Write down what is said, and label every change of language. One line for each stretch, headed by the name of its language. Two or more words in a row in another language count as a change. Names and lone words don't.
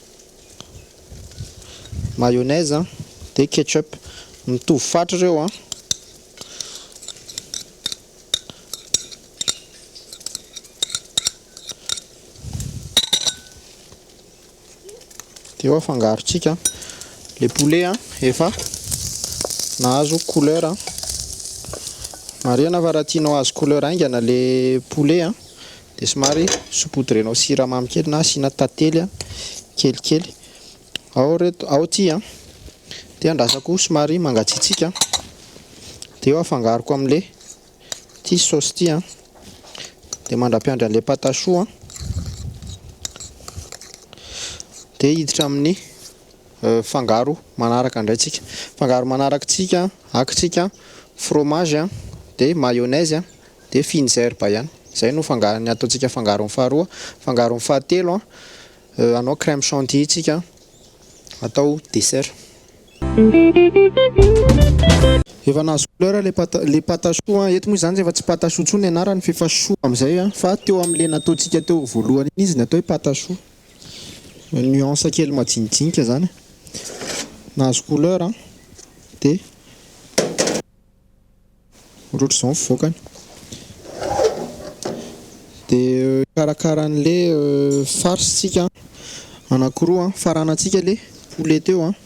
Malagasy: mayonnaise de ketchup mitovy fatra reo de ho afangarotsika le poulet efa nahazo couleur Marina fa raha tianao azo couleur aingana le poulet de somary sopotrenao siramamy kely na asina tantely kelikely ao ty de andrasako somary mangatsiatsika de eo afangaroko amin'le ty sauce ty de mandra-piandry an'le
French: pâte à choux
Malagasy: dia hiditra amin'ny fangaro manaraka indraitsika. Fangaro manaraka tsika akitsika fromage dia mayonnaise dia finzerba ihany. Izay no fangarony ataontsika fangarony faharoa. Fangarony fahatelo anao
French: crème chantilly
Malagasy: tsika atao dessert. Efa nahazo couleur le
French: pâte à choux
Malagasy: eto moa izany efa tsy
French: pâte à choux
Malagasy: intsony anarany fa choux amin'izay fa teo amin'ilay nataontsika teo voalohany iny izy natao hoe
French: pâte à choux.
Malagasy: Nuance kely majinijinika zany. Nahazo couleur dia ohatr'izao ny fivoakany. Dia karakaran'ilay farce tsika anankiroa faranantsika ilay poulet teo